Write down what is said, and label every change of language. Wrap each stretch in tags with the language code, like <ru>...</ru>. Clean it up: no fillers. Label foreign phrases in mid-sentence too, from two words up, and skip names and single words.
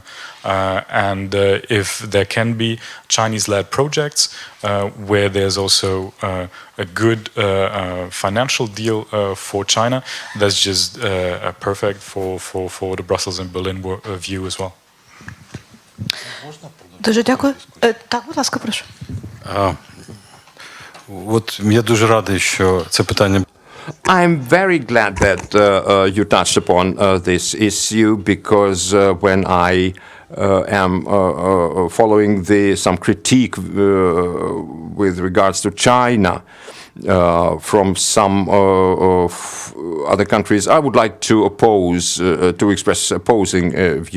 <en>And if there can be Chinese-led projects where there's also a good financial deal for China, that's just perfect for the Brussels and Berlin view as well.</en> <uk>Дуже дякую. Так, будь ласка, прошу. От я дуже радий, що це питання.</uk> <en>I'm very glad that you touched upon this issue, because when I am following some critique with regards to China from some other countries, I would like to express opposing view.</en>